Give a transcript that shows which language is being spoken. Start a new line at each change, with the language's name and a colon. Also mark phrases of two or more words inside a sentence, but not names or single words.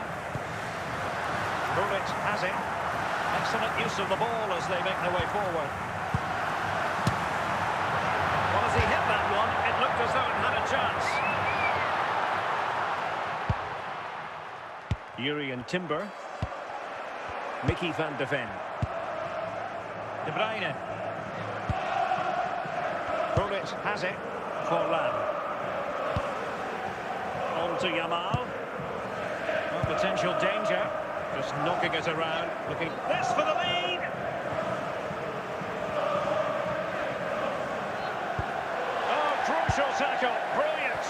English: Rudhurit has it. Excellent use of the ball as they make their way forward. Well, as he hit that one, it looked as though it had a chance. Yuri and Timber. Mickey van de Ven. De Bruyne. Rudhurit has it. Forlan. On to Yamal. Oh, potential danger. Just knocking it around. Looking this for the lead. Oh, crucial tackle. Brilliant.